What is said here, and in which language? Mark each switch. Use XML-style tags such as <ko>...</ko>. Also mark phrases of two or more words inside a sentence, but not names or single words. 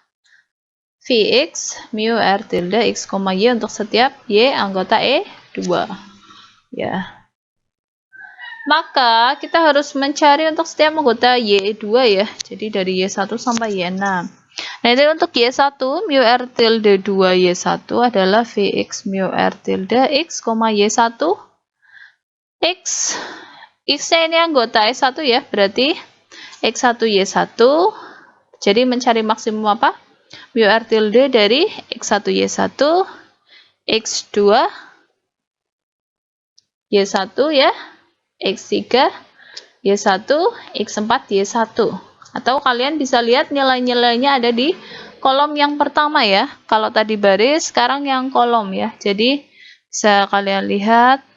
<id>Vx mu R tilde X, Y untuk setiap Y anggota E2 ya. Maka kita harus mencari untuk setiap anggota Y2 ya, jadi dari Y1 sampai Y6. Nah, itu untuk Y1, mu R tilde 2Y1 adalah Vx mu R tilde X, Y1. X, X-nya ini anggota E1 ya, berarti X1Y1. Jadi mencari maksimum apa? Mu R tilde dari X1Y1, X2, Y1 ya, X3, Y1, X4, Y1. Atau kalian bisa lihat nilai-nilainya ada di kolom yang pertama ya. Kalau tadi baris, sekarang yang kolom ya. Jadi bisa kalian lihat.</id>